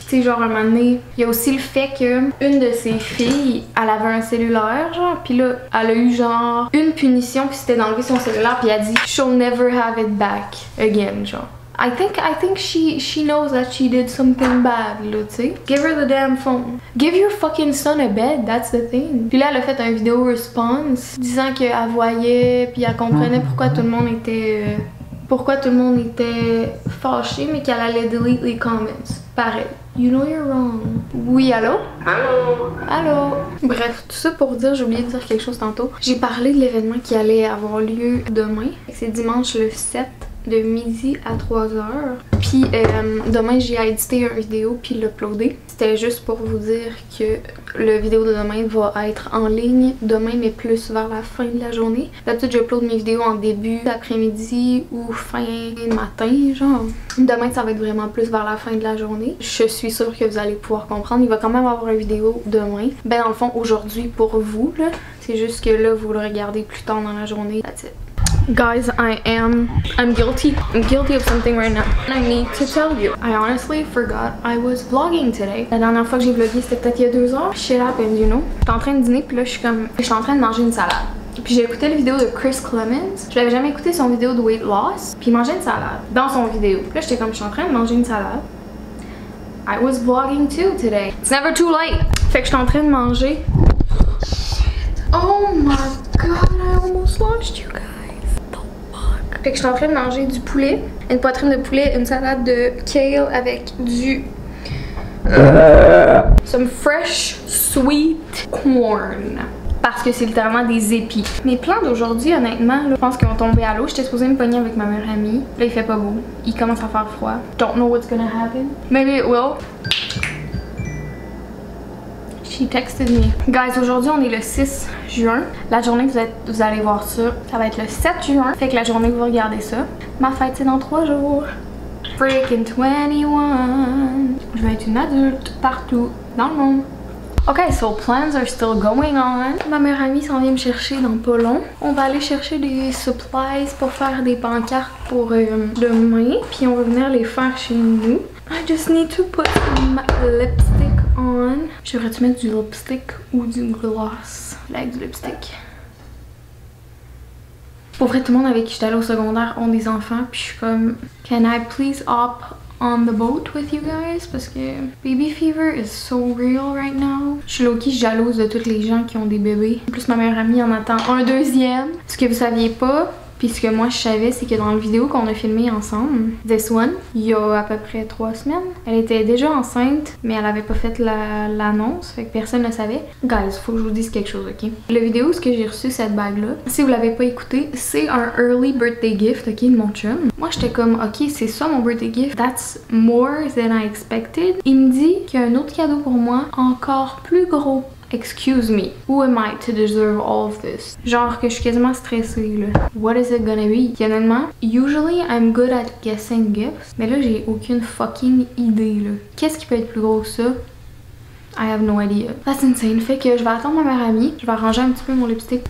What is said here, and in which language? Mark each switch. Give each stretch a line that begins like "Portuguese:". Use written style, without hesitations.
French: Tu sais, genre un moment donné, il y a aussi le fait que une de ses filles, elle avait un cellulaire, genre, puis là, elle a eu genre une punition, puis c'était d'enlever son cellulaire, puis elle a dit
English: she'll never have it back again,
French: genre.
English: I think she knows that she did something bad,
French: là, tu sais.
English: Give her the damn phone. Give your fucking son a bed, that's the thing.
French: Puis là, elle a fait un vidéo response disant qu'elle voyait, puis elle comprenait pourquoi tout le monde était fâché, mais qu'elle allait delete les comments.
English: Pareil. You know you're wrong.
French: Oui, allô? Allô? Allô? Bref, tout ça pour dire, j'ai oublié de dire quelque chose tantôt. J'ai parlé de l'événement qui allait avoir lieu demain. C'est dimanche le 7 de midi à 3h. Puis demain, j'ai à éditer une vidéo puis l'uploader. C'était juste pour vous dire que la vidéo de demain va être en ligne demain, mais plus vers la fin de la journée. D'habitude, j'upload mes vidéos en début d'après-midi ou fin matin, genre. Demain, ça va être vraiment plus vers la fin de la journée. Je suis sûre que vous allez pouvoir comprendre. Il va quand même avoir une vidéo demain. Ben, dans le fond, aujourd'hui pour vous, là. C'est juste que là, vous le regardez plus tard dans la journée.
English: That's it. Guys, I'm guilty. I'm guilty of something right now. And I need to tell you. I honestly forgot I was vlogging today.
French: La dernière fois que j'ai vlogué, c'était peut-être il y a 2 heures.
English: Shit happened, you know.
French: J'étais en train de dîner, puis là, je suis en train de manger une salade. Puis j'ai écouté la vidéo de Chris Clemens. Je l'avais jamais écouté son vidéo de weight loss. Puis il mangeait une salade dans son vidéo. Puis là, j'étais comme, je suis en train de manger une salade.
English: I was vlogging too today. It's never too late.
French: Fait que je suis en train de manger.
English: Oh my god, I almost lost you guys.
French: Fait que je suis en train de manger du poulet, une poitrine de poulet, une salade de kale avec du
English: some fresh sweet corn.
French: Parce que c'est littéralement des épis. Mes plans d'aujourd'hui, honnêtement, là, je pense qu'ils vont tomber à l'eau. J'étais supposée me pogner avec ma meilleure amie. Là, il fait pas beau. Il commence à faire froid.
English: Don't know what's gonna happen. Maybe it will. She texted me.
French: Guys, aujourd'hui on est le 6 juin. La journée que vous allez voir ça va être le 7 juin. Fait que la journée que vous regardez ça, ma fête c'est dans 3 jours.
English: Freaking 21.
French: Je vais être une adulte partout dans le monde.
English: Ok, so plans are still going on.
French: Ma meilleure amie s'en vient me chercher dans pas long. On va aller chercher des supplies pour faire des pancartes pour demain. Puis on va venir les faire chez nous.
English: I just need to put some lipstick on.
French: Je devrais-tu mettre du lipstick ou du gloss? Like du lipstick. Pour vrai, tout le monde avec qui j'étais allée au secondaire ont des enfants. Puis je suis comme,
English: can I please hop on the boat with you guys?
French: Parce que
English: baby fever is so real right now.
French: Je suis low-key jalouse de tous les gens qui ont des bébés. En plus, ma meilleure amie en attend un deuxième. Ce que vous saviez pas, puis ce que moi je savais, c'est que dans la vidéo qu'on a filmé ensemble, This One, il y a à peu près 3 semaines, elle était déjà enceinte, mais elle avait pas fait l'annonce, fait que personne ne savait. Guys, faut que je vous dise quelque chose, ok? La vidéo, ce que j'ai reçu cette bague-là, si vous l'avez pas écouté, c'est un
English: early birthday gift,
French: ok, de mon chum. Moi, j'étais comme, ok, c'est ça mon birthday gift,
English: that's more than I expected.
French: Il me dit qu'il y a un autre cadeau pour moi, encore plus gros.
English: Excuse me, who am I to deserve all of this?
French: Genre que je suis quasiment stressée là.
English: What is it gonna be?
French: Honnêtement,
English: usually I'm good at guessing gifts,
French: mais là j'ai aucune fucking idée là. Qu'est-ce qui peut être plus gros que ça?
English: I have no idea. That's insane.
French: Fait que je vais attendre ma meilleure amie, je vais arranger un petit peu mon lipstick.